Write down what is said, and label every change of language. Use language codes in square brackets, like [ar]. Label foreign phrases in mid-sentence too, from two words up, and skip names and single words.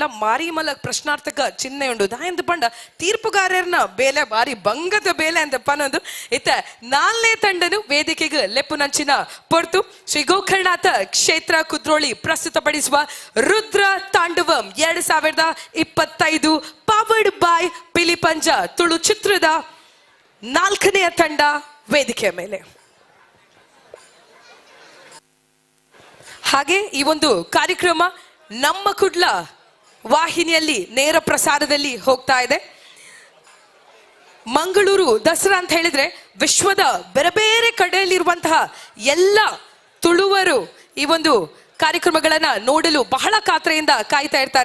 [tcy] ಮಾರಿ ಮಲ ಪ್ರಶ್ನಾರ್ಥಕ ಚಿಹ್ನೆ ಉಂಡು ದಾಯಂದು ಪಂಡ ತೀರ್ಪುಗಾರರ್ನ ಬೇಲೆ ಬಾರಿ ಬಂಗದ ಬೇಲೆ ಅಂತ ಪನೊಂದು ಇತ್ತ 4ನೇ ತಂಡನು ವೇದಿಕೆಗೆ ಲೆಪ್ಪುನಂಚಿನ ಪೊರ್ತು [kn] ಶ್ರೀ ಗೋಕರ್ಣನಾಥ ಕ್ಷೇತ್ರ ಕುದ್ರೋಳಿ ಪ್ರಸ್ತುತಪಡಿಸುವ ರುದ್ರ ತಾಂಡವಂ 2025 [en] powered by [kn] ಪಿಲಿಪಂಜ ತುಳು ಚಿತ್ರದ 4ನೇ ತಂಡ ವೇದಿಕೆಯ ಮೇಲೆ ಹಾಗೆ ಈ ಒಂದು ಕಾರ್ಯಕ್ರಮ ನಮ್ಮ ಕುಡ್ಲ ವಾಹಿನಿಯಲ್ಲಿ ನೇರ ಪ್ರಸಾರದಲ್ಲಿ ಹೋಗ್ತಾ ಇದೆ. ಮಂಗಳೂರು ದಸರಾ ಅಂತ ಹೇಳಿದ್ರೆ ವಿಶ್ವದ ಬೇರೆ ಬೇರೆ ಕಡೆಯಲ್ಲಿರುವಂತಹ ಎಲ್ಲ ತುಳುವರು ಈ ಒಂದು ಕಾರ್ಯಕ್ರಮಗಳನ್ನ ನೋಡಲು ಬಹಳ ಕಾತರೆಯಿಂದ ಕಾಯ್ತಾ ಇರ್ತಾರೆ.